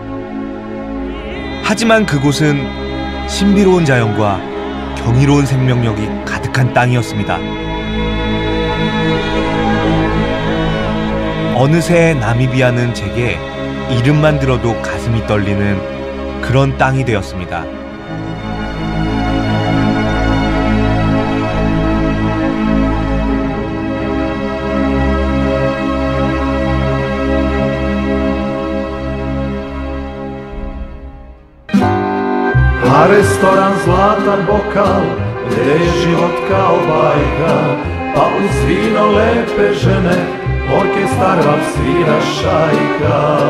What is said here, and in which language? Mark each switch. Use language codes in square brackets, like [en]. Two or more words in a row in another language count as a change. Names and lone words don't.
[ko] 하지만 그곳은 신비로운 자연과 경이로운 생명력이 가득한 땅이었습니다. 어느새 나미비아는 제게 이름만 들어도 가슴이 떨리는 그런 땅이 되었습니다. [sr] A restoran zlatan bokal, gdje je život kao bajka, pa uz vino lepe žene, orkestar vam svira šajka.